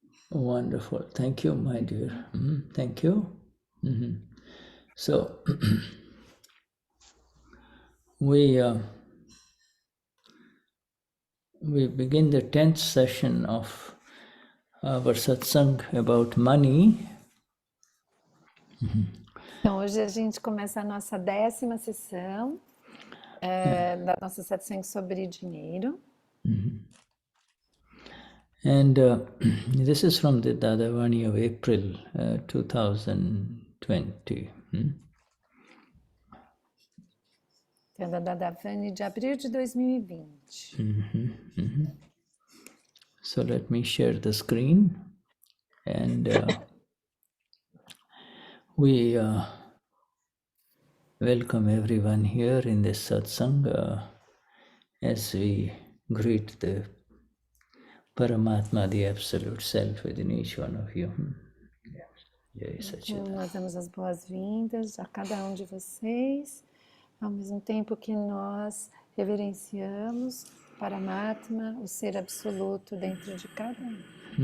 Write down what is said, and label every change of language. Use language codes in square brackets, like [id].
[en] Wonderful. Thank you, my dear. Thank you. So we begin the 10th session of our satsang about money. [pt] Então hoje a gente começa a nossa 10ª sessão da nossa satsang sobre dinheiro. [en] And this is from the Dadavani of April 2020. [pt] Então, da Dadavani de abril de 2020. [en] So let me share the screen, and we welcome everyone here in this satsang as we greet the Paramatma, the Absolute Self within each one of you. [pt] Então, nós damos as boas-vindas a cada um de vocês, ao mesmo tempo que nós reverenciamos Paramatma, o Ser Absoluto dentro de cada um.